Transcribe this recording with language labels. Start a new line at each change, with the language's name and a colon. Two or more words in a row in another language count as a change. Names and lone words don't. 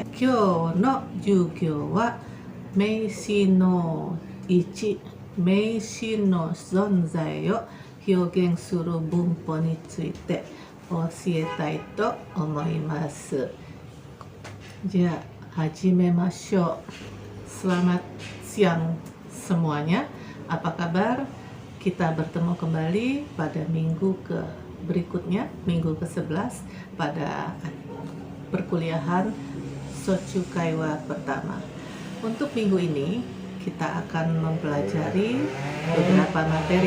Japanese: 今日の授業は名詞の1、名詞の存在を表現する文法について教えたいと思います。じゃあ始めましょう。
Indonesian: Selamat siang semuanya. Apa kabar? Kita bertemu kembali pada minggu berikutnya, minggu ke-11 pada perkuliahan
Japanese: 初中会話
Indonesian: pertama. Untuk minggu ini kita akan mempelajari beberapa materi.